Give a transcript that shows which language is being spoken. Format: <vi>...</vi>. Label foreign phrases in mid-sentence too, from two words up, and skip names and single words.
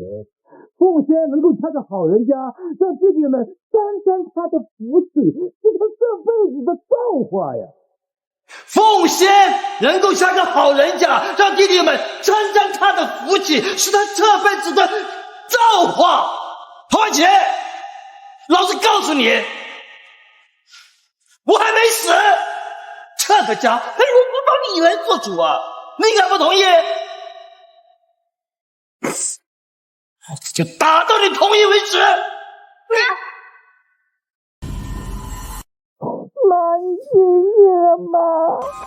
<zh>鳳仙能夠嫁個好人家，讓弟弟們沾沾他的福氣，是他這輩子的造化呀。鳳仙能夠嫁個好人家，讓弟弟們沾沾他的福氣，是他這輩子的造化。黃婉晴，老子告訴你，我還沒死，這個家還輪不到你來做主啊！你敢不同意？老子就打到你同意為止。媽，你醒醒了媽！</zh>